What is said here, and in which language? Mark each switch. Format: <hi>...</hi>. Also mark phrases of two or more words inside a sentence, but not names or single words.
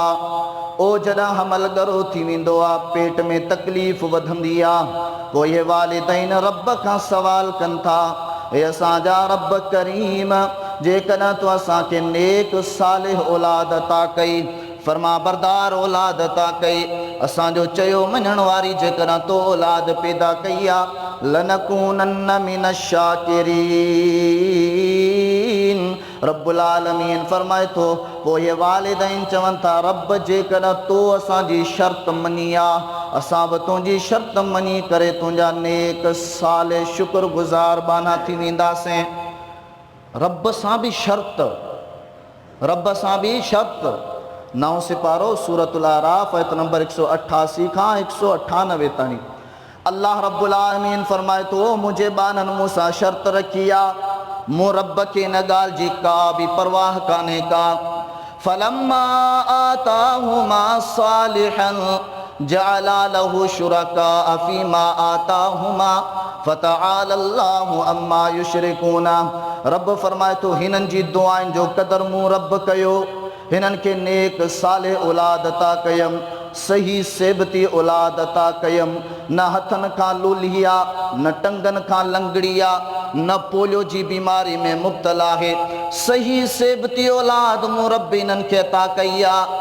<sd>ओ जॾहिं हमल ॻरो थी वेंदो आहे पेट में तकलीफ़ वधंदी आहे, पोइ इहे वालिदैन रब खां सवाल कनि था हे असांजा रब करीम जेकॾहिं तूं असांखे नेक सालिह औलाद अता कई, फरमा बरदार औलाद अता कई, असांजो चयो मञण वारी जेकॾहिं तो औलाद पैदा कई आहे</sd> <ar>لنكونن من الشاكرين</ar> <sd>मुशरिकीन।</sd> <ar>رب العالمين</ar> <sd>फरमाए थो पोइ ये वालिदैन चवनि था रब जेकॾहिं तो असांजी शर्त मञी आहे असां बि तुंहिंजी शर्त मञी करे तुंहिंजा नेक साले शुक्रगुज़ार बाना थी वेंदासीं। रब सां बि शर्त, रब सां बि शर्त। 9 सिपारो सूरतुल आराफ आयत नंबर 188 खां 198 ताईं</sd> <ar>الله رب العالمين</ar> <sd>फरमाए थो मुंहिंजे बाननि मूंसां शर्त रखी आहे, मूं रब खे इन ॻाल्हि जी का बि परवाह कान्हे का।</sd> <ar>فلما آتاهما صالحا جعلا له شركاء فيما آتاهما فتعالى الله عما يشركون.</ar> <sd>रब फरमाए थो हिननि जी दुआउनि जो क़दर मूं रब कयो, हिननि खे नेक साले औलाद अता कयमि, सही सेबती औलाद अता कयमि, न हथनि खां लुलिया न टंगनि खां लंगड़िया न पोलियो जी बीमारी में मुब्तला आहे, सही सेबती औलाद मूं रब इन्हनि खे अता कई आहे।</sd>